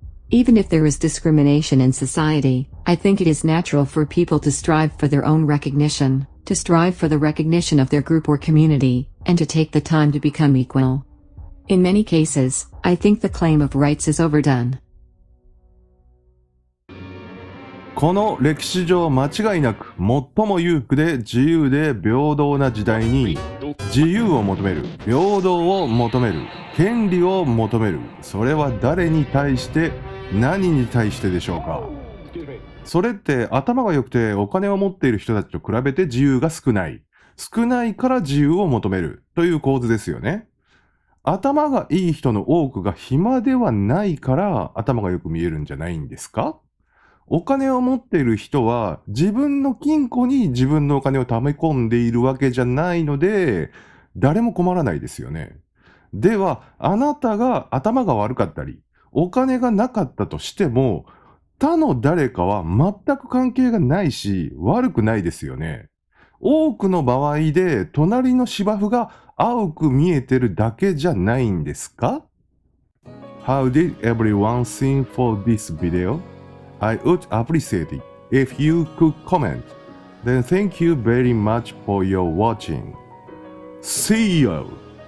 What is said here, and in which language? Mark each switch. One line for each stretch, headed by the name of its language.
English: Even if there is discrimination in society, I think it is natural for people to strive for their own recognition, to strive for the recognition of their group or community, and to take the time to become equal. In many cases, I think the claim of rights is overdone.
Japanese: この歴史上間違いなく最も裕福で自由で平等な時代に自由を求める、平等を求める、権利を求める、それは誰に対して何に対してでしょうか。それって頭が良くてお金を持っている人たちと比べて自由が少ないから自由を求めるという構図ですよね。頭がいい人の多くが暇ではないから頭がよく見えるんじゃないんですか？お金を持っている人は自分の金庫に自分のお金を貯め込んでいるわけじゃないので、誰も困らないですよね。では、あなたが頭が悪かったり、お金がなかったとしても、他の誰かは全く関係がないし、悪くないですよね。多くの場合で、隣の芝生が青く見えてるだけじゃないんですか？
English: How did everyone think for this video? I would appreciate it if you could comment. Then thank you very much for your watching. See you!